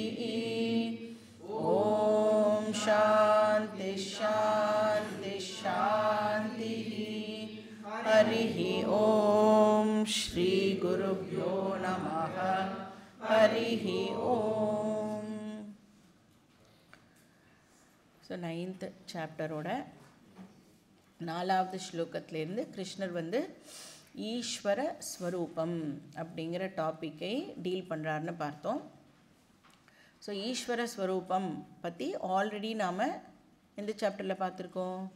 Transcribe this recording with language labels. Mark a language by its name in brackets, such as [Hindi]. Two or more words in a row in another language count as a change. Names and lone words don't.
[Sanskrit] ॐ शान्ति शान्ति शान्तिः। हरिः ॐ श्री गुरुभ्यो नमः। हरिः ॐ। [Tamil] ஸோ 9th சாப்டரோட 4வது ஸ்லோகத்திலேருந்து கிருஷ்ணர் வந்து ஈஸ்வர ஸ்வரூபம் அப்படிங்கிற டாப்பிக்கை டீல் பண்ணுறாருன்னு பார்த்தோம். ஸோ ஈஸ்வர ஸ்வரூபம் பற்றி ஆல்ரெடி நாம் எந்த சாப்டரில் பார்த்துருக்கோம்?